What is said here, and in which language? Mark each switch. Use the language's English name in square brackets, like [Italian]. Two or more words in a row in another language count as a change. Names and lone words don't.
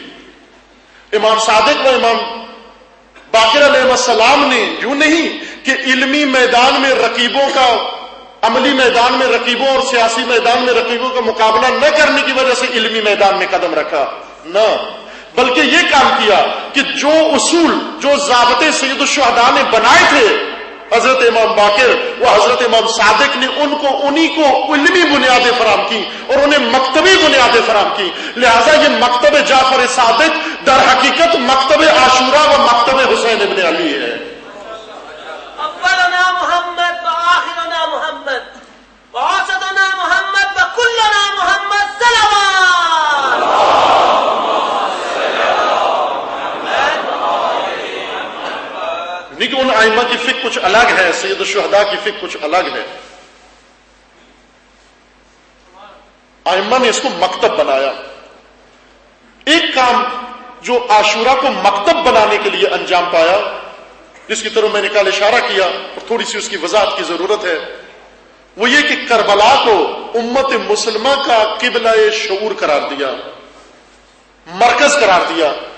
[Urdu] امام صادق و امام باقر [Arabic] علیہ السلام [Urdu] نے یوں نہیں کہ علمی میدان میں رقیبوں کا، عملی میدان میں رقیبوں اور سیاسی میدان میں رقیبوں کا مقابلہ نہ کرنے کی وجہ سے علمی میدان میں قدم رکھا، نہ، بلکہ یہ کام کیا کہ جو اصول، جو ضابطے سید الشہداء نے بنائے تھے حضرت امام باقر و حضرت امام صادق نے انہی کو علمی بنیادیں فراہم کی اور انہیں مکتبی بنیادیں فراہم کی۔ لہذا یہ مکتب جعفر صادق در حقیقت مکتب عاشورہ و مکتب حسین ابن علی ہے۔ [Arabic] اولنا محمد وآخرنا محمد ووسطنا محمد وکلنا محمد صلوات۔ [Urdu] نہیں کہ ان ائمہ کی فکر فکر کچھ الگ ہے، سید الشہداء کی فکر کچھ الگ ہے. ائمہ نے اس کو مکتب بنایا. ایک کام جو عاشورہ کو مکتب بنانے کے لیے انجام پایا، جس کی طرف میں نے کل اشارہ کیا اور تھوڑی سی اس کی وضاحت کی ضرورت ہے، وہ یہ کہ کربلا کو امت مسلمہ کا قبلہ شعور قرار دیا، مرکز قرار دیا.